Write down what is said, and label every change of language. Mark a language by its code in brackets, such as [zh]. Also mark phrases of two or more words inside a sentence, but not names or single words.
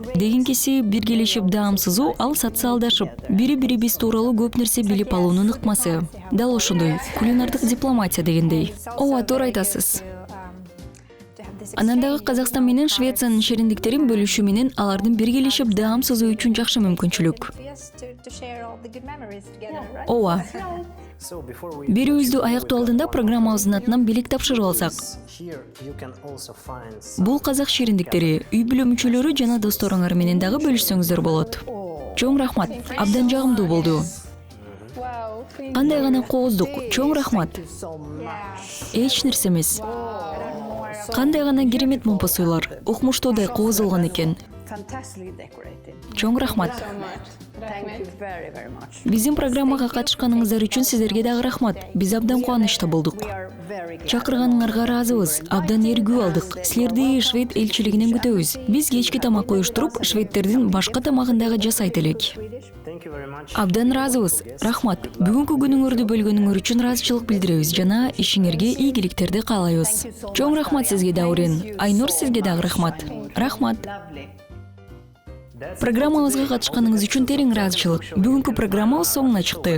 [ky] Дегенкеси биргелешип даамсызуу, ал социалдашып, бири-бирибиз тууралуу көп нерсе билип алуунун ыкмасы. Дал ошондой, кулинардык дипломатия дегендей. Ооба, туура айтасыз. Анан дагы Казакстан менен Швециянын шириндиктерин бөлүшүү менен алардын биргелешип даамсызуу үчүн жакшы мүмкүнчүлүк. [en] Yes, to share all the good memories together, right? [ky] Ооба. [en] So before we [ky] Берүүбүздү аяктоо алдында программабыздын атынан белек тапшырып алсак. [en] here, you can also find [ky] Бул казак шириндиктери үй бүлө мүчөлөрү жана досторуңар менен дагы бөлүшсөңүздөр болот. Чоң рахмат. Абдан жагымдуу болду. [en] Wow, thank [ky] Кандай гана кооздук. Чоң рахмат. [en] So much. [ky] Эч нерсе эмес. Кандай гана керемет момпосуйлар. Укмуштуудай коозулган экен. [en] Fantastically decorated. [ky] Чоң рахмат. [en] Thank you very, very much. [ky] Биздин программага катышканыңыздар үчүн сиздерге дагы рахмат. Биз абдан кубанычта болдук. [en] We are very glad. [ky] Чакырганыңарга ыраазыбыз. Абдан эргүү алдык. Силерди Швед элчилигинен күтөбүз. Биз кечки тамак уюштуруп, шведтердин башка тамагын дагы жасайт элек. [en] Thank you very much. [ky] Абдан ыраазыбыз. Рахмат. Бүгүнкү күнүңөрдү бөлгөнүңөр үчүн ыраазычылык билдиребиз жана ишиңерге ийгиликтерди каалайбыз. Чоң рахмат сизге Даурен. Айнур, сизге дагы рахмат. Рахмат. [en] Lovely. [ky] Программабызга катышканыңыз үчүн терең ыраазычылык. Бүгүнкү программабыз соңуна чыкты.